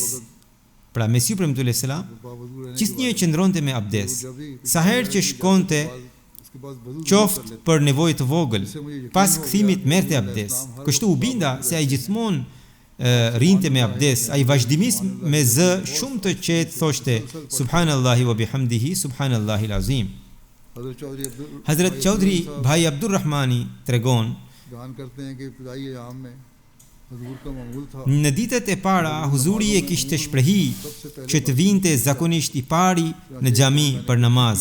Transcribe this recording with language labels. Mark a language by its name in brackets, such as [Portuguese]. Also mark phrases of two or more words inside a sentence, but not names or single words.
[Albanian] Pra Mesiu premtuar [Arabic] عليه السلام [Albanian] gjithnjë qëndronte me abdes. Sa herë që shkonte qoftë për nevojë të vogël. Pas kthimit merrte abdes. Kështu u binda se ai gjithmonë rinte me abdes. Ai vazhdimisht me zë shumë të qetë thoshte [Arabic] سبحان الله وبحمده سبحان الله العظيم. [Albanian] Hazrat Chaudhry Bhai Abdur Rahmani tregon në ditët e para huzuri e kishte shprehi që të vinte zakonisht i pari në xhami për namaz.